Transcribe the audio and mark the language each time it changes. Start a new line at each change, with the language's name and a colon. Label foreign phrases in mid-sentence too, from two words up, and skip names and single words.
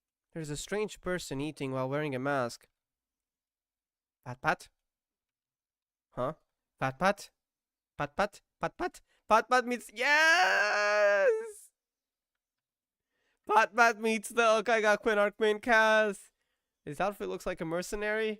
English: There's a strange person eating while wearing a mask. Pat pat? Huh? Pat pat? Pat pat? Pat pat? Pat pat meets... Yes! Pat pat meets the Houkai Gakuen arc main cast. His outfit looks like a mercenary.